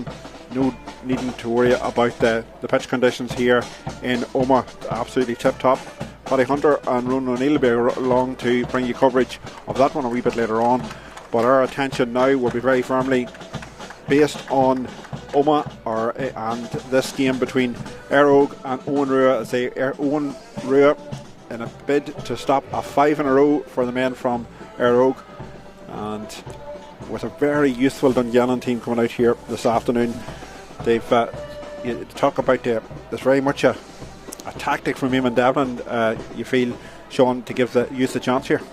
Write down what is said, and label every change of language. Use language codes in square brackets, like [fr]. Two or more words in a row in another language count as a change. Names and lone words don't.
[en] No needing to worry about the pitch conditions here in Omagh. Absolutely tip top. Paddy Hunter and Ronan O'Neill will be along to bring you coverage of that one a wee bit later on. But our attention now will be very firmly based on Omagh and this game between Éire Óg and Eoghan Ruadh. I say Eoghan Ruadh in a bid to stop a 5 in a row for the men from Éire Óg, and with a very youthful Dungannon team coming out here this afternoon. They've you talk about there's very much a tactic from Eamon Devlin, you feel, Sean, to give the youth a chance here.